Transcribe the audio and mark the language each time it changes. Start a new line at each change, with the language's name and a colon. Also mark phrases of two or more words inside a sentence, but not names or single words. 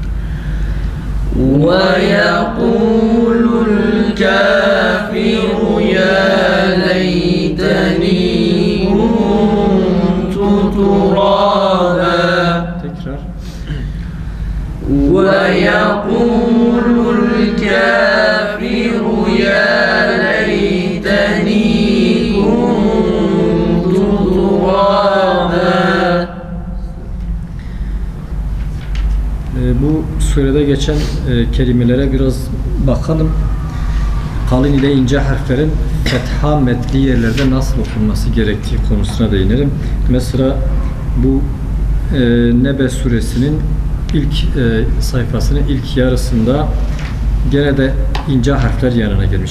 Arabic: ويقول الكافر يا ليتني كنت ترابا.
Turkish: Tekrar.
Arabic: ويقول الكافر يا ليتني كنت ترابا.
Turkish: Bu surede geçen kelimelere biraz bakalım. Kalın ile ince harflerin fetha metli yerlerde nasıl okunması gerektiği konusuna değinelim. Mesela bu Nebe suresinin ilk sayfasının ilk yarısında gene de ince harfler yanına gelmiş.